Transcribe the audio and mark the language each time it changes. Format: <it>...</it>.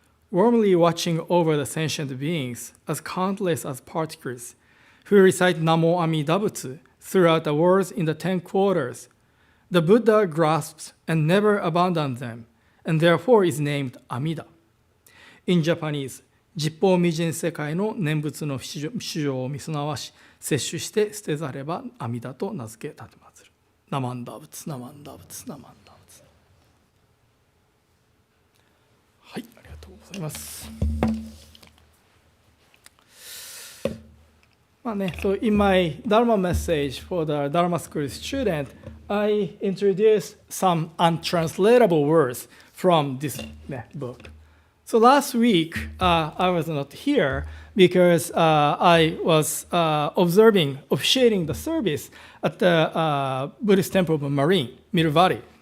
<en>Warmly watching over the sentient beings, as countless as particles, who recite Namo Amida Butsu throughout the words in the 10 quarters, the Buddha grasps and never abandons them, and therefore is named Amida. In Japanese,</en> <ja>十方未尽世界の念仏の主情を見すなわし、摂取して捨てざれば阿弥陀と名付け立てまつる。ナマンダ仏、ナマンダ仏、ナマンダ仏。はい、ありがとうございます。</ja> <en>So in my Dharma message for the Dharma school student, I introduced some untranslatable words from this book. So last week, I was not here because I was officiating the service at the Buddhist temple of Marine, Mill Valley.</en>